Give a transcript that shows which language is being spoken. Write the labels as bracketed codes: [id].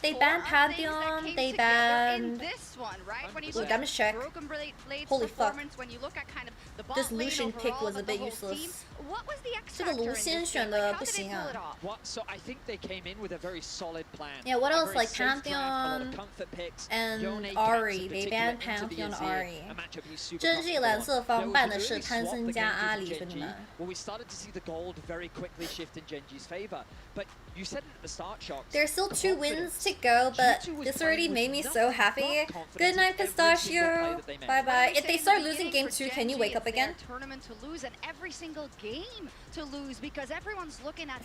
[en] They banned Pantheon. They banned. Ooh, damage check. Holy fuck. This Lucian pick was a bit useless. [zh] 这个卢仙选的不行啊。 [en] So I think they came in with a very solid plan. Yeah, what else? Like Pantheon and Ahri. They banned Pantheon Ahri. [zh] 真是蓝色方办的是潘森加阿里，兄弟们。 [en] Well, we started to see the gold very quickly shift in Genji's favor, but you said it at the start, Shox. There's still 2 wins to go, but this already made me so happy. Good night, Pistachio. Bye bye. If they start losing game 2, can you wake up again? Tournament to lose and every single game to lose because everyone's looking at